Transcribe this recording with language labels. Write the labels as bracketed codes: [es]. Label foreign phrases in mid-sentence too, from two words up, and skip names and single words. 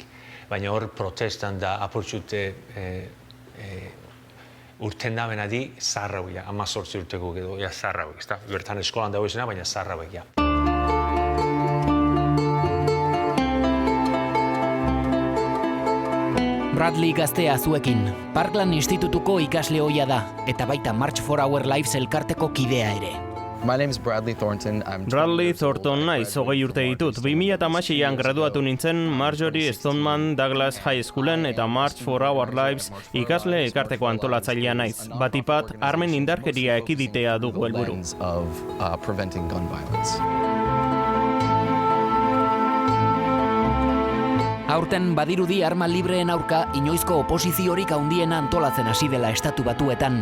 [eu] Baina hor protestan da apurtxute urten dabena di zarrauek, 18 urteko edo, zarrauek, ez da? Bertan eskolan dago izena, baina zarrauek, ja. Bradley gaztea zuekin, Parkland Institutuko ikasle ohia da, eta baita March for Our Lives elkarteko kidea ere. [en] My name is Bradley Thornton. [eu] Bradley Thornton naiz, 20 urte ditut. 2016an graduatu nintzen Marjorie Stoneman Douglas High Schoolen eta March for Our Lives ikasle elkarteko antolatzailea naiz. Batipat, armen indarkeria ekiditea dugu helburu. Aurten badirudi arma libreen aurka inoizko oposiziorik handiena antolatzen hasi dela Estatu Batuetan.